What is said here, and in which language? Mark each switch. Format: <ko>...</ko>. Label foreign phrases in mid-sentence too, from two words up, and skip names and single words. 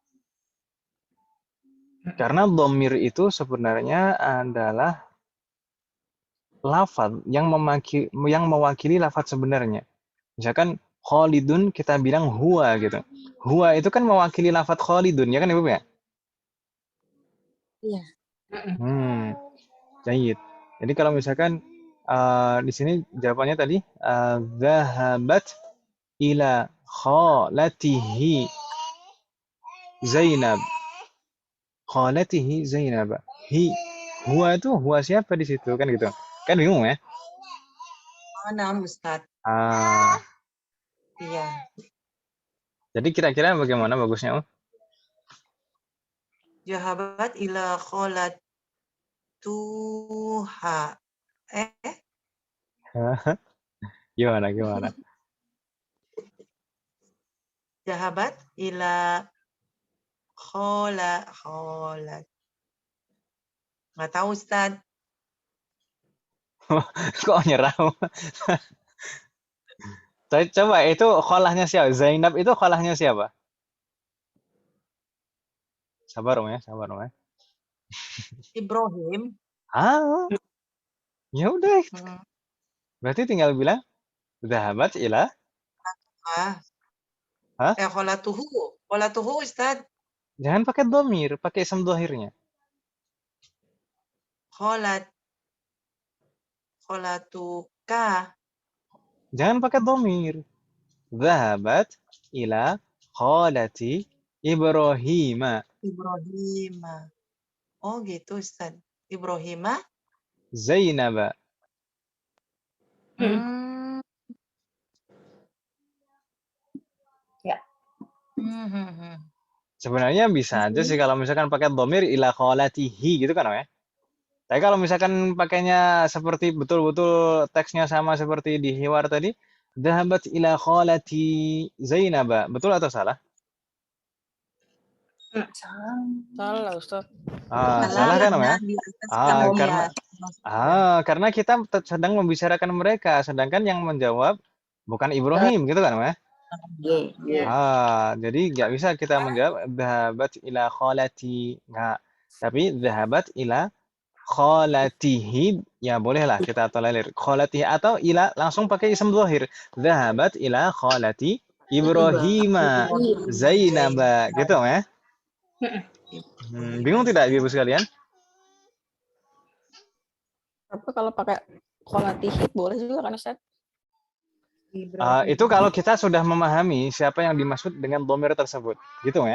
<id>Karena domir itu sebenarnya adalah lafaz yang mewakili lafaz sebenarnya. Misalkan Khalidun kita bilang huwa gitu. Huwa itu kan mewakili lafaz Khalidun, ya kan Ibu ya? Iya. Jayid. Jadi kalau misalkan di sini jawabannya tadi</id> <ar>ذهبت إلى خالته زينب. خالته زينب.</ar> <id>Huwa itu huwa siapa di situ kan gitu. Kan bingung ya? Mana Ustadz? Iya. Jadi kira-kira bagaimana bagusnya, Om?</id> <ar>ذهبت إلى خالتها.</ar> <id>Gimana?</id> <ar>ذهبت إلى خالة.</ar> <id>Nggak tahu Ustadz. Kok nyerah? Coba itu kholahnya siapa? Zainab itu kholahnya siapa? Sabar Om ya. Ibrahim. Ya udah. Berarti tinggal bilang</id> <ar>ذهبت إلى خالته أستاذ.</ar> <id>Jangan pakai domir, pakai</id> <ar>اسم ظاهرنيا.</ar> <id>Kholatuka. Jangan pakai domir.</id> <ar>ذهبت إلى خالة إبراهيم.</ar> <id>Oh gitu Ustaz. Ibrahima. Zainaba. Ya. Sebenarnya bisa aja sih kalau misalkan pakai domir</id> <ar>إلى خالته</ar> <id>gitu kan ya. Tapi kalau misalkan pakainya seperti betul-betul teksnya sama seperti di hiwar tadi,</id> <ar>ذهبت إلى خالة زينب.</ar> <id>Betul atau salah? Salah Ustaz. Salah kan ya? Karena kita sedang membicarakan mereka, sedangkan yang menjawab bukan Ibrahim gitu kan ya? Jadi nggak bisa kita menjawab</id> <ar>ذهبت إلى خالة,</ar> <id>nggak. Tapi</id> <ar>ذهبت إلى خالته,</ar> <id>ya bolehlah kita tolerir. Kholatihi atau ila langsung pakai</id> <ar>اسم ظاهر. ذهبت إلى خالة إبراهيم زينب</ar> <id>gitu ya. Bingung tidak Ibu sekalian? Apa kalau pakai kholatihi boleh juga kan Ustaz? Itu kalau kita sudah memahami siapa yang dimaksud dengan domir tersebut, gitu ya.</id>